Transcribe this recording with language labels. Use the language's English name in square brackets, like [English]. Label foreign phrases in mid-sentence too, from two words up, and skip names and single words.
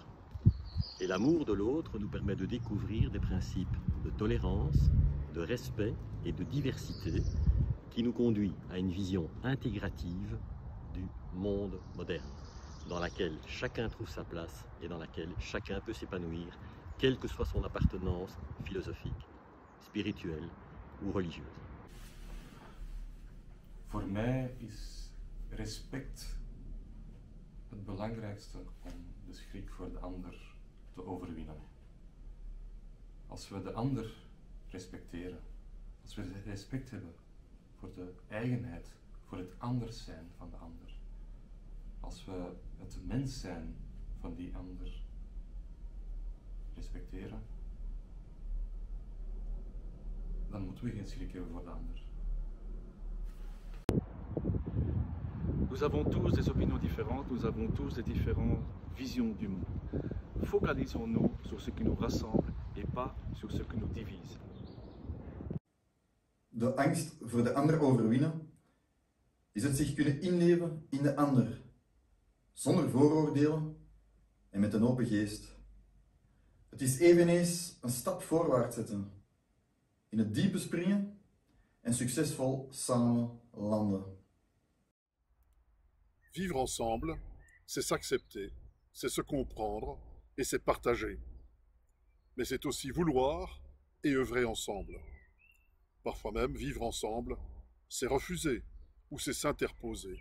[French] Et l'amour de l'autre nous permet de découvrir des principes de tolérance, de respect et de diversité qui nous conduit à une vision intégrative du monde moderne, dans laquelle chacun trouve sa place et dans laquelle chacun peut s'épanouir, quelle que soit son appartenance philosophique, spirituelle ou religieuse. [Dutch] Voor mij is respect het belangrijkste om de schrik voor de ander te overwinnen. Als we de ander respecteren, als we respect hebben voor de eigenheid, voor het anders zijn van de ander, als we het mens zijn van die ander respecteren, dan moeten we geen schrik hebben voor de ander. [French] Nous avons tous des opinions différentes, nous avons tous des différentes visions du monde. Focalisons-nous sur ce qui nous rassemble et pas sur ce qui nous divise. [Dutch] De angst voor de ander overwinnen is het zich kunnen inleven in de ander, zonder vooroordelen en met een open geest. Het is eveneens een stap voorwaarts zetten, in het diepe springen en succesvol samen landen. [French] Vivre ensemble, c'est s'accepter, c'est se comprendre et c'est partager. Mais c'est aussi vouloir et œuvrer ensemble. Parfois même, vivre ensemble, c'est refuser ou c'est s'interposer.